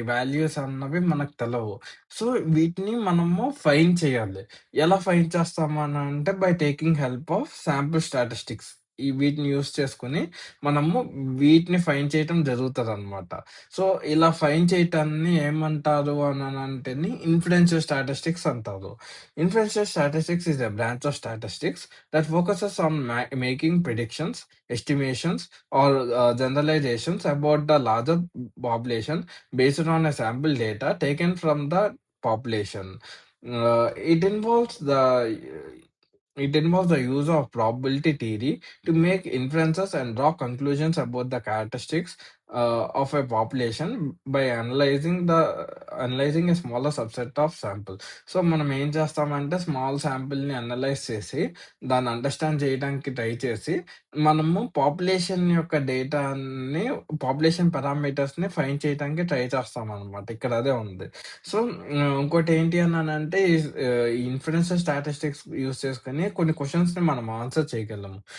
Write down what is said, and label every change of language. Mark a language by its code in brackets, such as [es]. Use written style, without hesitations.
[te] ఈ వాల్యూస్ అన్నవి మనకు తెలవు. సో, వీటిని మనము ఫైండ్ చేయాలి. ఎలా ఫైండ్ చేస్తాము అనంటే [en] By taking help of sample statistics. [te] వీటిని యూజ్ చేసుకొని మనము వీటిని ఫైండ్ చేయటం జరుగుతదనమాట. సో, ఇలా ఫైండ్ చేయటాన్ని ఏమంటారు అననంటేని ఇన్ఫరెన్షియల్ స్టాటిస్టిక్స్ అంటారు. [en] Inferential statistics is a branch of statistics that focuses on making predictions, estimations, or generalizations about the larger population based on a sample data taken from the population. Uh, it involves the it involves the use of probability theory to make inferences and draw conclusions about the characteristics of a population by analyzing a smaller subset of sample. [te] So మనం ఏం చేస్తామంటే small శాంపిల్‌ని analyse చేసి దాన్ని understand చేయడానికి try చేసి మనము population యొక్క డేటాని పాపులేషన్ పారామీటర్స్‌ని ఫైండ్ చేయడానికి ట్రై చేస్తామనమాట. ఇక్కడ అదే ఉంది. సో, ఇంకోటేంటి అనంటే ఈ ఇన్ఫరెన్షియల్ స్టాటిస్టిక్స్ యూజ్ చేసుకొని కొన్ని క్వెషన్స్‌ని మనం ఆన్సర్ చేయగలము.